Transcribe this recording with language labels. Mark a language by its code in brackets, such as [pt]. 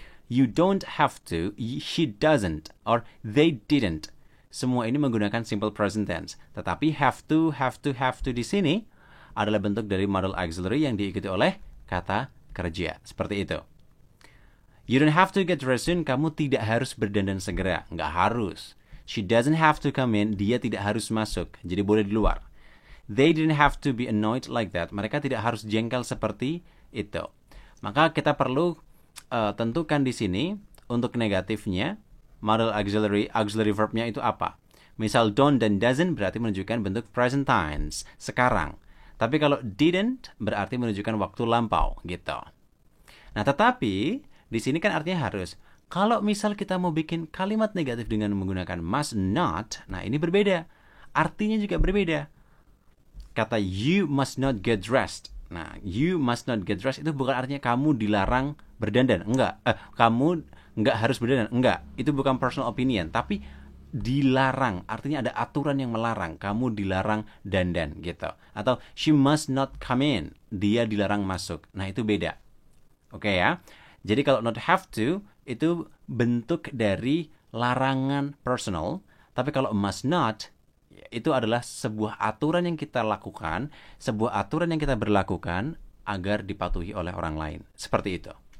[en] You don't have to, she doesn't, or they didn't. [id] Semua ini menggunakan simple present tense. Tetapi have to di sini adalah bentuk dari modal auxiliary yang diikuti oleh kata kerja. Seperti itu. [en] You don't have to get dressed soon. [id] Kamu tidak harus berdandan segera. Nggak harus. [en] She doesn't have to come in. [id] Dia tidak harus masuk. Jadi boleh di luar. [en] They didn't have to be annoyed like that. [id] Mereka tidak harus jengkel seperti itu. Maka kita perlu tentukan di sini untuk negatifnya modal auxiliary verbnya itu apa. Misal don't dan doesn't berarti menunjukkan bentuk present tense, sekarang. Tapi kalau didn't berarti menunjukkan waktu lampau, gitu. Nah, tetapi di sini kan artinya harus. Kalau misal kita mau bikin kalimat negatif dengan menggunakan must not, nah ini berbeda. Artinya juga berbeda. Kata [en] you must not get dressed. [id] Nah, [en] you must not get dressed [id] itu bukan artinya kamu dilarang berdandan. Enggak. Kamu enggak harus berdandan. Enggak. Itu bukan personal opinion. Tapi dilarang. Artinya ada aturan yang melarang. Kamu dilarang dandan gitu. Atau [en] she must not come in. [id] Dia dilarang masuk. Nah, itu beda. Oke ya. Jadi kalau not have to itu bentuk dari larangan personal. Tapi kalau must not itu adalah sebuah aturan yang kita lakukan, sebuah aturan yang kita berlakukan agar dipatuhi oleh orang lain. Seperti itu.